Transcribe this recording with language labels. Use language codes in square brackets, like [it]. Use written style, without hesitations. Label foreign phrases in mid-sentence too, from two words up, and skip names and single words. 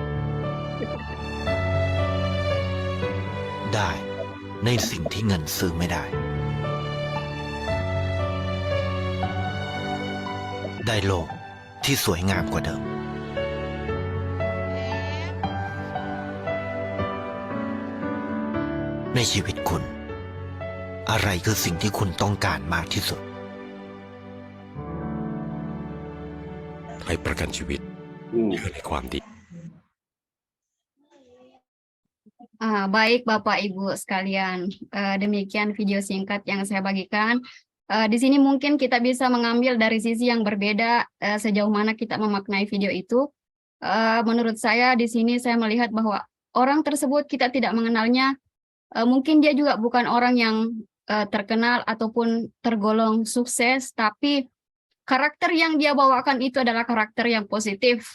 [th] ได้ในสิ่งที่เงินซื้อไม่ได้ได้โลกที่สวยงามกว่าเดิมในชีวิตคุณอะไรคือสิ่งที่คุณต้องการมากที่สุด ให้ประกันชีวิตเชื่อในความดี [id] Baik Bapak Ibu sekalian, demikian video singkat yang saya bagikan. Di sini mungkin kita bisa mengambil dari sisi yang berbeda sejauh mana kita memaknai video itu. Menurut saya di sini saya melihat bahwa orang tersebut kita tidak mengenalnya, mungkin dia juga bukan orang yang terkenal ataupun tergolong sukses, tapi karakter yang dia bawakan itu adalah karakter yang positif.